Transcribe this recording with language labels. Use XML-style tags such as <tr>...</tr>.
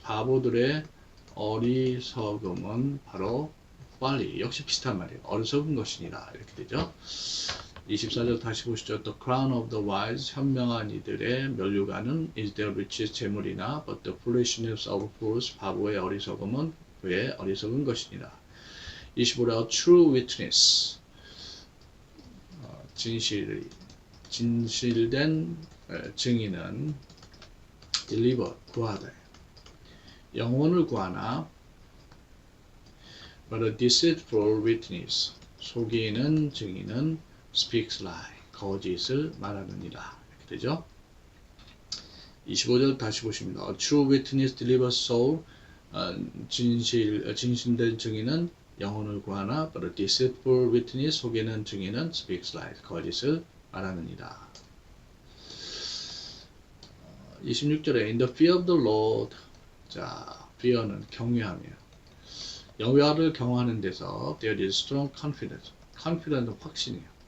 <ko>바보들의 어리석음은 바로 folly. 역시 비슷한 말이에요. 어리석은 것이니라. 이렇게 되죠. 24절 다시 보시죠.</ko> <en>The crown of the wise.</en> <ko>현명한 이들의 면류관은</ko> <en>is their riches.</en> <ko>재물이나</ko> <en>But the foolishness of fools.</en> <ko>바보의 어리석음은 그의 어리석은 것이니라. 25절</ko> <en>A true witness.</en> <ko>진실된 증인은 deliver. 구하다. 영혼을 구하나</ko> <en>but a deceitful witness.</en> <ko>속이는 증인은</ko> <en>speaks lie.</en> <ko>거짓을 말하느니라. 이렇게 되죠. 25절 다시 보십니다.</ko> <en>A true witness delivers soul.</en> <ko>진실된 증인은 영혼을 구하나</ko> <en>but a deceitful witness.</en> <ko>속이는 증인은</ko> <en>speaks lie.</en> <ko>거짓을 말하느니라.</ko> <en>26절에 In the fear of the Lord.</en> <ko>자, fear는 경외하며. 여호와를 경외하는 데서</ko> <en>there is strong confidence. confidence</en> <ko>확신이에요.</ko>